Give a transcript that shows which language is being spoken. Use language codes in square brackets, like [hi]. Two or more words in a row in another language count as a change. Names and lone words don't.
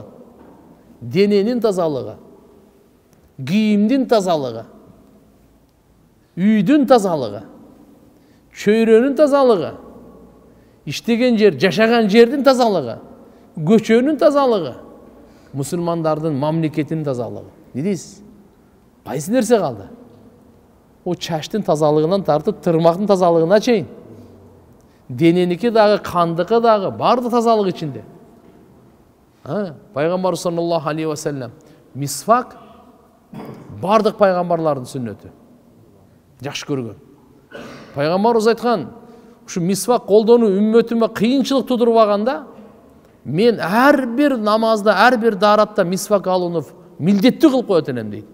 [ky] Дененин тазалыгы, кийимдин тазалыгы, үйдүн тазалыгы, чөйрөнүн тазалыгы, иштеген жер, жашаган жердин тазалыгы, көчөнүн тазалыгы, мусулмандардын мамлекетинин тазалыгы. Не дейсиз? Кайсы нерсе калды? О чачтын тазалыгынан тартып тырмактын тазалыгына чейин. Дененики дагы, кандыкы дагы, барды тазалык ичинде. Пайгамбар [ar] صلى الله عليه وسلم [ky] мисвак бардык пайгамбарлардын сүннөтү. Жакшы көргөн. Пайгамбарыбыз айткан, ушу мисвак колдонуу үммөтүмө кыйынчылык тудурбаганда, мен ар бир намазда, ар бир дааратта мисвак алууну милдеттүү кылып коет элем дейт.